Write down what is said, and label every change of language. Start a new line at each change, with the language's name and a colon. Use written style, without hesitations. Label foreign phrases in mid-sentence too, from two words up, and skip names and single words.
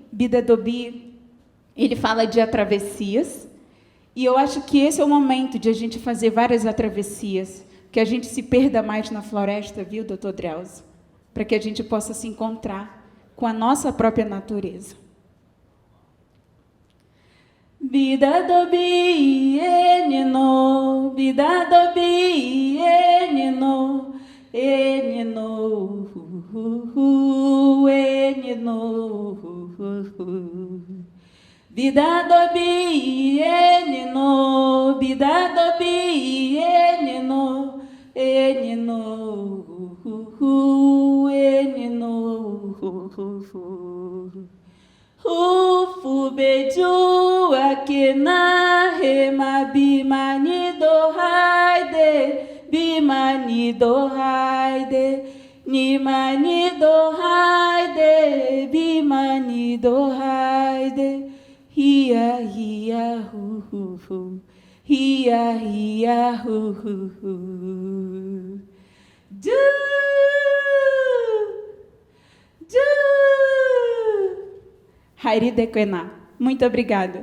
Portuguese: Bida Dobi, ele fala de travessias, e eu acho que esse é o momento de a gente fazer várias travessias, que a gente se perda mais na floresta, viu, Dr. Drauzio? Para que a gente possa se encontrar com a nossa própria natureza.
Cashinahua: Bida dobi enino, bida dobi enino, enino, enino. Bida dobi enino, bida dobi enino, enino, enino. Ufu beju akena hema bimani do haide, bimani do haide, nimani do haide, bimani do haide, hia hia hu hu hu, Ria, ria, hu, hu. Du, du. Hairi Dequená.
Portuguese: Muito obrigada.